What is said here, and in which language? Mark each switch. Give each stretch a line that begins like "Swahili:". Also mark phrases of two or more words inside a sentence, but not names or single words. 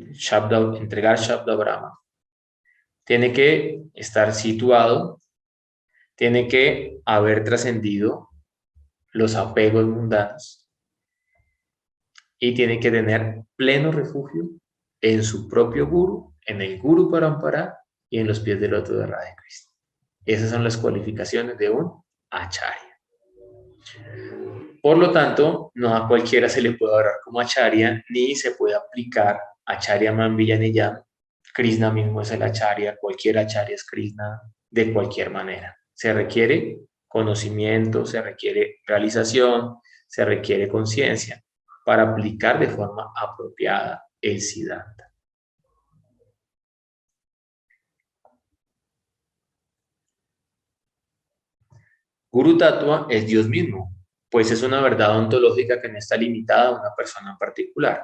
Spanish: Shabda, entregar
Sanskrit: Shabda Brahma.
Spanish: Tiene que estar situado, tiene que haber trascendido los apegos mundanos y tiene que tener pleno refugio en su propio guru, en el
Sanskrit: Guru Parampara
Spanish: y en los pies del loto de Radha Krishna. Esas son las cualificaciones de un acharya. Por lo tanto, no a cualquiera se le puede orar como acharya, ni se puede aplicar
Sanskrit: acharya man villaneyam.
Spanish: Krishna mismo es el acharya, cualquier acharya es Krishna, de cualquier manera. Se requiere conocimiento, se requiere realización, se requiere conciencia para aplicar de forma apropiada el Siddhanta.
Sanskrit: Guru Tattva
Spanish: es Dios mismo, pues es una verdad ontológica que no está limitada a una persona en particular.